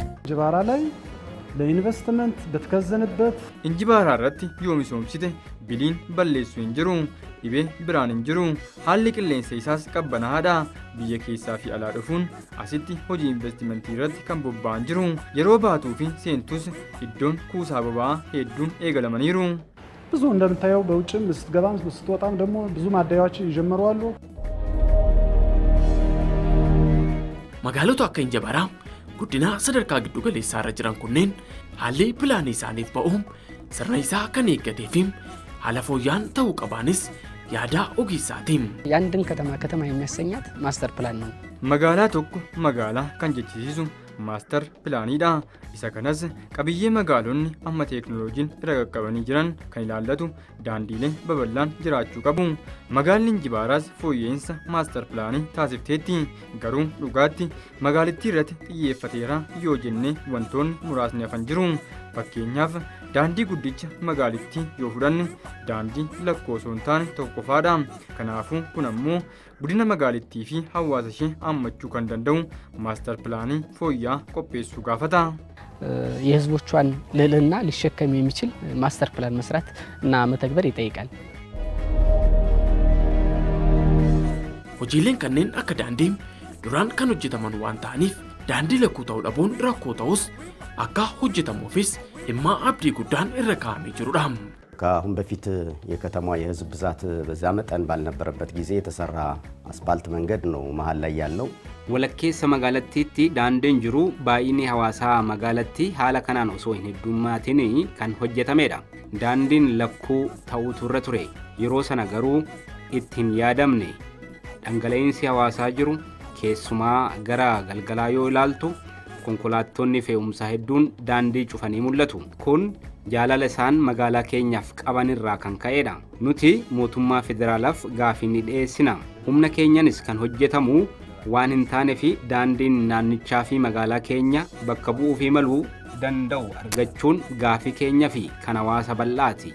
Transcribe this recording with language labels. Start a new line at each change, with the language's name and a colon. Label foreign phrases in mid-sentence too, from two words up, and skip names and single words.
Amharic: እንጅባራ ላይ ለኢንቨስትመንት በተከዘነበት
Oromo: እንጅባራ ratti yoo misoomsite biliin balleessuu hin jiru dhibee biraan hin jiru haalli qilleensa isaas qabbanaadha biyya keessaa fi alaa dhufuun asitti hojii investimentii irratti kan bobba'an jiru yeroo baatuu fi seentus iddoon kuusaa boba'aa hedduun eegalamaniiru
Amharic: ብዙ እንደምታየው በውጭም ስትገባም ስትወጣም ደግሞ ብዙ ማደያዎች ይጀምሩ አሉ
Oromo: magaalota akka Injibaaraa guddina sadarkaa giddu galeessaa irra jiran kunneen haalli pilaanii isaaniif ba'uun sirna isaa kan eeggatee fi haala fooyyaan ta'uu qabaanis yaada ogeessaatiin.
Amharic: የአንድን ከተማ የሚያሰኛት
English: master plan
Amharic: ነው።
Oromo: magaalaa tokko magaalaa kan jechisiisu maastar pilaaniidha. isa kanas qabiyyee magaalonni amma teeknooloojiin irra qaqqabanii jiran kan ilaallatu daandiilee babal'aan jiraachuu qabu. magaalli Injibaaraas fooyya'insa maastar pilaanii taasifteetti garuu dhugaatti magaalittii irratti xiyyeeffateera yoo jenne wantoonni muraasni hafan jiru. fakkeenyaaf daandii guddicha magaalittii yoo fudhanne daandii lakkoosoo hin taane tokko qofaadha. kanaafuu kun ammoo guddina magaalittii fi hawaasa ishee hammachuu kan danda'u maastar pilaanii fooyya'aa qopheessuu gaafata.
Amharic: የህዝቦቿን ልዕልና ሊሸከም የሚችል
English: master plan
Amharic: መስራት እና መተግበር ይጠይቃል።
Oromo: hojiileen kanneen akka daandiin duraan kan hojjetaman waan ta'aniif daandii lakkuu ta'uu dhabuun rakkoo ta'us akka hojjetamuufis dhimma abdii guddaan irra kaa'amee jirudha.
Amharic: ከአሁን በፊት የከተማዋ የህዝብ ብዛት በዛ መጠን ባልነበረበት ጊዜ የተሰራ አስፋልት መንገድ ነው መሃል ላይ ያለው።
Oromo: walakkeessa magaalattiitti daandiin jiru baay'inni hawaasaa magaalattii haala kanaan osoo hin heddummaatiin kan hojjetamedha. daandiin lakkuu ta'uutu irra ture yeroo sana garuu ittiin yaadamne dhangala'insi hawaasaa jiru keessumaa gara galgalaa yoo ilaaltu konkolaattonni fe'umsaa hedduun daandii cufanii mul'atu. kun jaalala isaan magaalaa keenyaaf qaban irraa kan ka'edha. nuti mootummaa federaalaaf gaafii ni dhiyeessina. humna keenyanis kan hojjetamu waan hin taane fi daandiin naannichaa fi magaalaa keenya bakka bu'uu fi maluu danda'u argachuun gaafii keenya fi kan hawaasa bal'aati.